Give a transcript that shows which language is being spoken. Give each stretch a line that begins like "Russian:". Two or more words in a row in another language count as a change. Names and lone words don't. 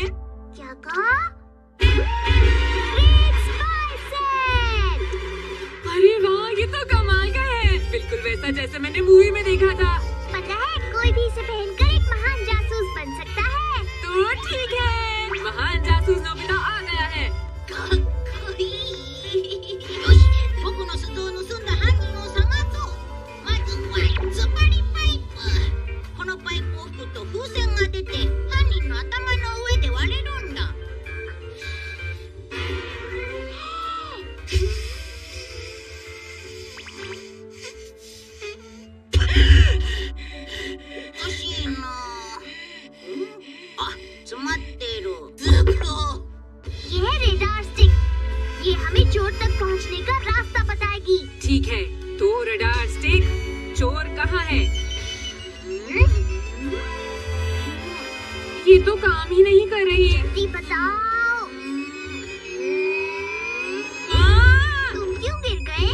Hindi: क्या कहा?
English: great spy set.
Hindi: अरे वाह, ये तो कमाल का है, बिल्कुल वैसा जैसे मैंने मूवी में देखा था। पता है, कोई भी इसे पहनकर एक महान जासूस बन सकता है। तो ठीक है, महान जासूस नोबिता आ गया है।
Japanese: よし、僕の鈴を盗んだ犯人を探そう。まずはズバリパイプ。このパイプを吹くと風船が出て、犯人の頭の上で割れるんだ。おかしいな。あ、詰まってる。ずっと。
Hindi: ये है
English: radar stick.
Hindi: ये हमें चोर तक पहुंचने का रास्ता बताएगी। ठीक है, तो
English: radar stick,
Hindi: चोर कहाँ है? ये तो काम ही नहीं कर रही। जल्दी बताओ। तुम क्यों गिर गए?